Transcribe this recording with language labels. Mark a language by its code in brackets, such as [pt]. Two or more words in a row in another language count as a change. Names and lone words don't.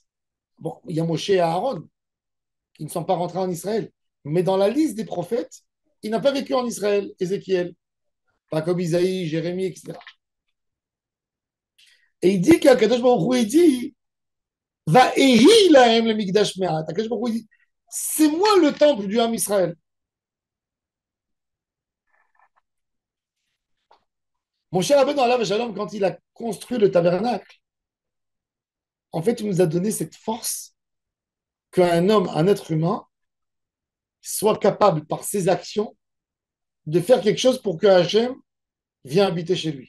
[fr] Bon, il y a Moshe et Aaron qui ne sont pas rentrés en Israël. Mais dans la liste des prophètes, il n'a pas vécu en Israël, Ézéchiel. Pas comme Isaïe, Jérémie, etc. Et il dit qu'Akadosh Baruch Hu, il dit [he] ואהי להם למקדש מעט. [fr] Akadosh Baruch Hu, il dit c'est moi le temple du Ham Israël. Mon cher Rabbeinu [he] עליו השלום, [fr] quand il a construit le tabernacle, en fait, il nous a donné cette force qu'un homme, un être humain, soit capable par ses actions de faire quelque chose pour que Hachem vienne habiter chez lui.